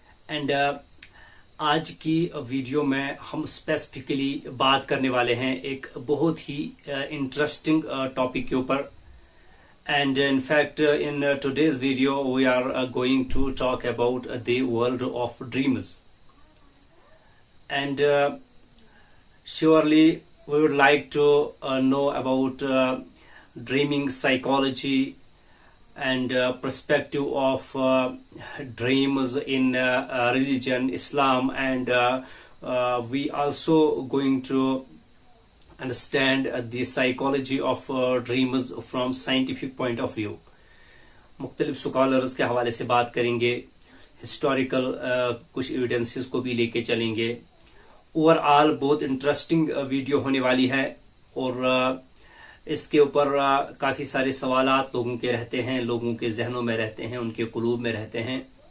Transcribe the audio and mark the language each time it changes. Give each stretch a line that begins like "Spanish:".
Hindi: And आज की video में हम स्पेसिफिकली बात करने वाले हैं एक बहुत ही इंटरेस्टिंग टॉपिक के ऊपर।
English: And in fact in today's video we are going to talk about the world of dreams. And surely we would like to know about dreaming psychology and perspective of dreams in religion Islam, and we also going to understand the psychology of dreams from scientific point of view.
Hindi: मुख्तलिफ scholars के हवाले से बात करेंगे, historical कुछ evidences को भी लेके चलेंगे। ओवरऑल बहुत इंटरेस्टिंग वीडियो होने वाली है और इसके ऊपर काफ़ी सारे सवालात लोगों के रहते हैं, लोगों के जहनों में रहते हैं, उनके कुलूब में रहते हैं।